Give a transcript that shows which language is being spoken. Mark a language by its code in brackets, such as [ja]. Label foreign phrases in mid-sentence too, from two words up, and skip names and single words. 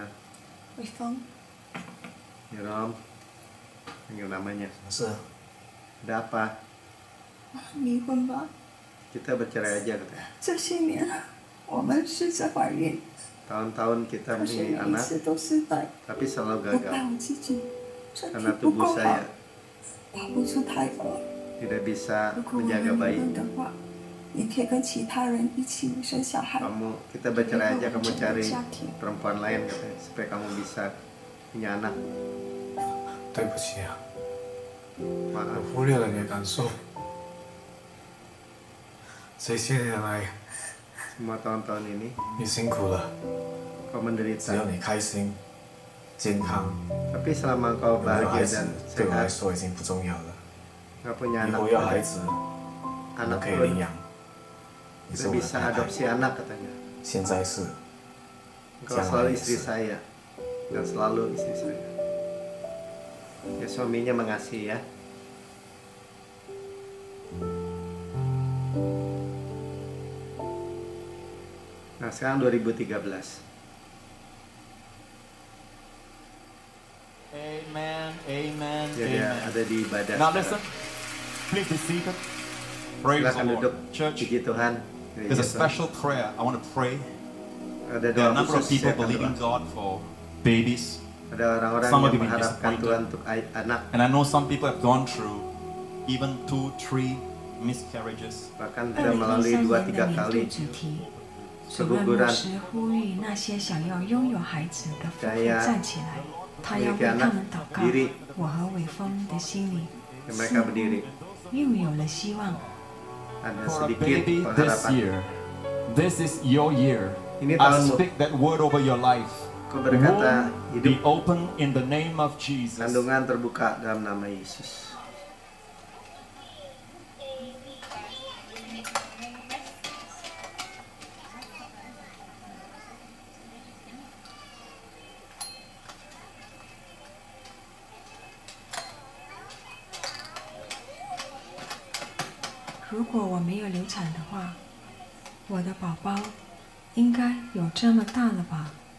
[zh] 伟峰， [id] Jerome, panggil namanya. [zh] 什么事？ [id] Ada apa? [zh] 离婚吧。 [id] Kita bercerai aja katanya. [zh] 这些年我们试着怀孕， [id] Tahun-tahun kita [zh] 可是 [id] memilih [zh] 每一 [id] anak, [zh] 次都失败。 [id] tapi selalu [zh] 我怪 [id] gagal [zh] 我自己，身体 [id] karena [zh] 不 [id] tubuh [zh] 够好 [id] saya， [zh] 保不住胎儿。 [id] tidak bisa [zh] 如果我们 [id] menjaga [zh] 离 [id] bayi. [zh] 婚的话，你可以跟其他人一起生小孩。 [id] Kita bercerai aja, kamu cari perempuan lain katanya, supaya kamu bisa punya anak. [zh] 对不起啊， [id] Maaf, [zh] 我忽略了你的感受。这些年来， [id] semua tahun-tahun ini [zh] 你辛苦了， [id] kau [zh] 只 [id] menderita. [zh] 要你开心、健康， [id] Tapi selama kau [zh] 有没有孩 [id] bahagia [zh] 子 [id] dan [zh] 对我来 [id] sehat, [zh] 说已经不重要了。 [id] nggak punya [zh] 以 [id] anak [zh] 后要 [id] pun, [zh] 孩子，我 [id] anak [zh] 可以 [id] pun [zh] 领养。你是 [id] kita [zh] 我的 [id] bisa [zh] 太太， [id] adopsi anak katanya. [zh] 现在是， [id] Kau selalu istri saya dan selalu istri saya. Ya suaminya mengasihi ya. Nah sekarang 2013. [en] Amen, amen, [id] Ya dia [en] amen. [id] ada di ibadah. [en] Now [id] sekarang. [en] listen, please be seated. Praise the [id] Silakan [en] Lord. [id] duduk. [en] Church, [id] Puji Tuhan. [en] there's a special prayer I want to pray. [id] Ada [en] There are [id] doa [en] a number of [id] khusus [en] people [id] saya akan [en] believing [id] doa. [en] God for babies. [id] Ada orang-orang [en] Some of [id] yang [en] you been [id] mengharapkan [en] disappointed. [id] Tuhan untuk anak. [en] And I know some people have gone through even 2, 3 miscarriages. [id] Bahkan 2013 sudah melalui 2-3 [zh] 年的年 [id] kali [zh] 度主题，主任牧 [id] keguguran. [zh] 师呼吁那些想要拥有孩子的夫妇 [id] Saya [zh] 站起来，他要为 [id] memiliki [zh] 他 [id] anak [zh] 们祷告。 [id] diri. [zh] 我和伟峰的心里 [id] Mereka berdiri. [zh] 又有了希望。 [id] Ada [en] For a [id] sedikit [en] baby this [id] pengharapan. [en] year, this is your year. [id] Ini [en] I [id] tahunmu. [en] speak that word over your life. [id] Kau berkata [en] Womb be [id] hidup [en] open in the name of Jesus. [id] kandungan terbuka dalam nama Yesus. [zh] " 如果我没有流产的话，我的宝宝应该有这么大了吧？"